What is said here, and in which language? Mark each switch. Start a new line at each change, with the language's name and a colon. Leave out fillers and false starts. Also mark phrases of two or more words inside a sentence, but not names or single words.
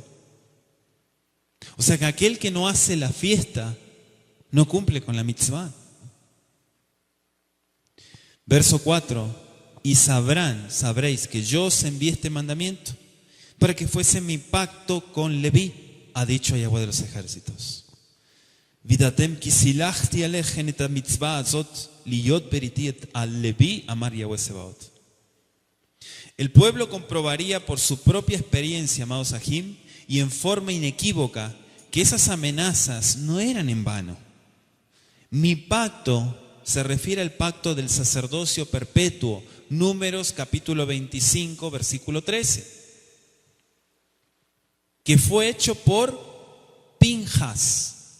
Spanish: O sea que aquel que no hace la fiesta no cumple con la mitzvah. Verso 4. Y sabréis que yo os envié este mandamiento para que fuese mi pacto con Leví, ha dicho Yahweh de los ejércitos.
Hebrew: וידעתם כי שלחתי אליכם את מצוה הזאת להיות בריתי על לוי אמר יהוה צבאות.
Spanish: El pueblo comprobaría por su propia experiencia, amados Ajim, y en forma inequívoca, que esas amenazas no eran en vano. Mi pacto se refiere al pacto del sacerdocio perpetuo, Números capítulo 25, versículo 13, que fue hecho por Pinjas.